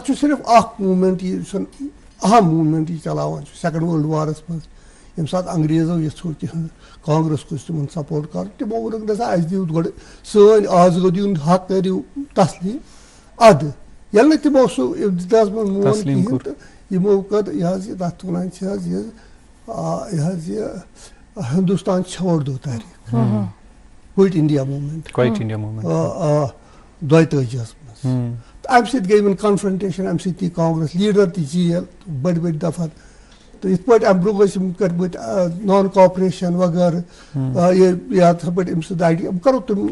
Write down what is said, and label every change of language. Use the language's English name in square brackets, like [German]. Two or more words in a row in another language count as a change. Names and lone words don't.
[Kashmiri] چھُ صرف اکھ موٗمینٹ یہِ چھُ اہم موٗمینٹ یہِ چلاوان چھُ [English] second world war [Kashmiri] منٛز ییٚمہِ ساتہٕ انگریزو یژھو کہِ کانگریس گوٚژھ تِمن سپورٹ کرُن تِمو ووٚنُکھ نسا اَسہِ دِیِو گۄڈٕ سٲنۍ آزٲدی ہُنٛد حق کٔرِو تسلیٖم ادٕ ییٚلہِ نہٕ تِمو سُہ ابتِداہس منٛز مون کِہیٖنۍ تہٕ یِمو کٔر یہِ حظ یہِ تتھ وَنان چھِ حظ یہِ حظ یہِ [Urdu] ہندوستان چھوڑ دو [Kashmiri] تحریٖک کویِٹ انڈیا موٗمینٹ 32 منٛز تہٕ امہِ سۭتۍ گٔے یِمن کنفرنٹیشن امہِ سۭتۍ یی کانگریس لیٖڈر تہِ جیل بٔڑۍ بٔڑۍ دفعہ تہٕ یِتھ پٲٹھۍ امہِ برونٛہہ ٲسۍ یِم کٔرمٕتۍ [English] non cooperation [Kashmiri] وغیرہ یا یِتھ پٲٹھۍ أمۍ سٕنٛدۍ آیڈیا بہٕ کرو تِم